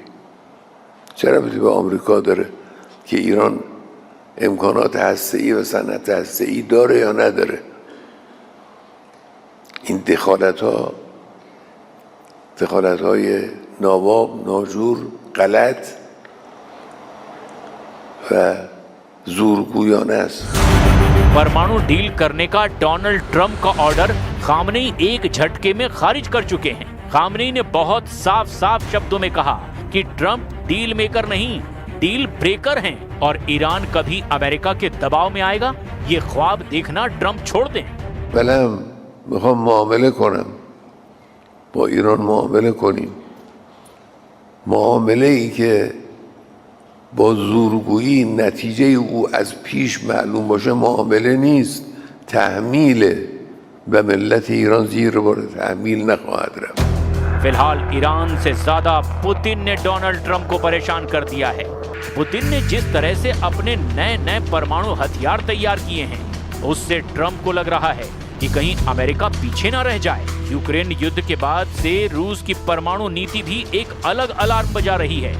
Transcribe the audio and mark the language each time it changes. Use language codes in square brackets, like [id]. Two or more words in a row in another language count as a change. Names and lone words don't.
[fa] چه ربطی به آمریکا داره که ایران امکانات هسته‌ای و صنعت هسته‌ای داره یا نداره؟ این دخالت‌های ناواب، ناجور، غلط و زورگویانه است. [hi] परमाणु डील करने का डोनाल्ड ट्रंप का ऑर्डर खामनेई एक झटके में खारिज कर चुके हैं। खामनेई ने बहुत साफ साफ शब्दों में कहा कि ट्रंप [en] deal maker [hi] नहीं, [en] deal breaker [hi] हैं और ईरान कभी अमेरिका के दबाव में आएगा ये ख्वाब देखना ट्रंप छोड़ दें। [fa] بلم میخوام معامله کنم، با ایران معامله کنیم، معامله ای که با زورگویی نتیجه او از پیش معلوم باشه معامله نیست، تحمیله و ملت ایران زیر بار تحمیل نخواهد رفت. [hi] फिलहाल ईरान से ज्यादा पुतिन ने डोनाल्ड ट्रंप को परेशान कर दिया है। पुतिन ने जिस तरह से अपने नए परमाणु हथियार तैयार किए हैं उससे ट्रंप को लग रहा है कि कहीं अमेरिका पीछे ना रह जाए। यूक्रेन युद्ध के बाद से रूस की परमाणु नीति भी एक अलग अलार्म बजा रही है।